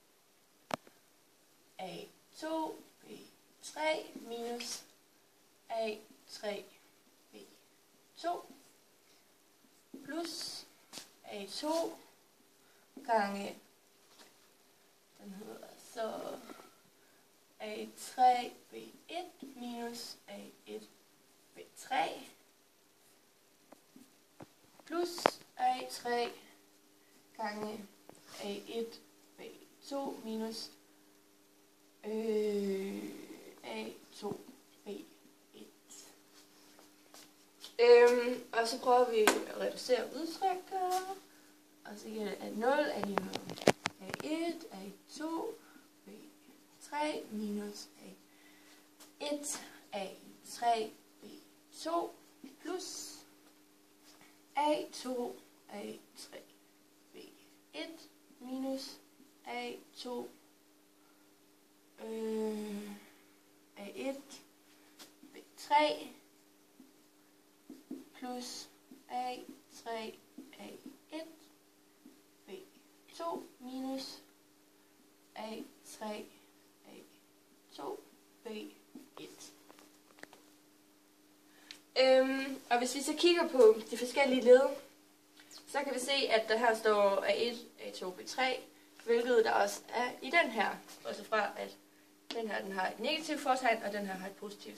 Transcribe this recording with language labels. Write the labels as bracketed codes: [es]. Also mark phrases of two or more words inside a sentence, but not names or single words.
[da] A2 B3 minus A3 B2 plus A2 gange, den hedder så A3 B1 minus A1 B3 plus A3 gange A1 B2 minus A2 B1. Og så prøver vi at reducere udtrykket, og så giver det, at 0 er lige med A1, A2, B3 3 minus A1, A3, B2 plus A2, A3, B1 minus A2, A1, B3 plus A3, A1, B2 minus A3, A2, B1. Og hvis vi så kigger på de forskellige led, så kan vi se, at der her står A1, A2, B3, hvilket der også er i den her. Også fra, at den her den har et negativt fortegn, og den her har et positivt.